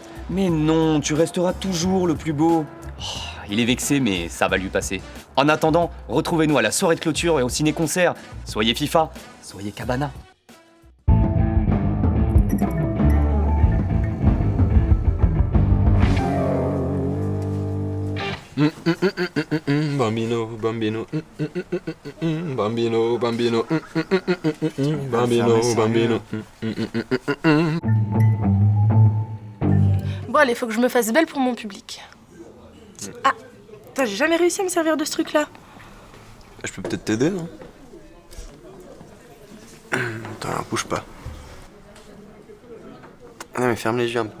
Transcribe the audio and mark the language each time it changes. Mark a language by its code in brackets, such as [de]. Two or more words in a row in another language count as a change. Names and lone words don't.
[fr] Mais non, tu resteras toujours le plus beau. Oh, il est vexé, mais ça va lui passer. En attendant, retrouvez-nous à la soirée de clôture et au ciné-concert. Soyez FIFA, soyez Cabana. [it] Bambino, bambino, bambino, bambino, bambino, bambino. [fr] Bon, allez, faut que je me fasse belle pour mon public. Ah, putain, j'ai jamais réussi à me servir de ce truc-là. Je peux peut-être t'aider, non? Attends, bouge pas. Non, mais ferme les yeux un peu.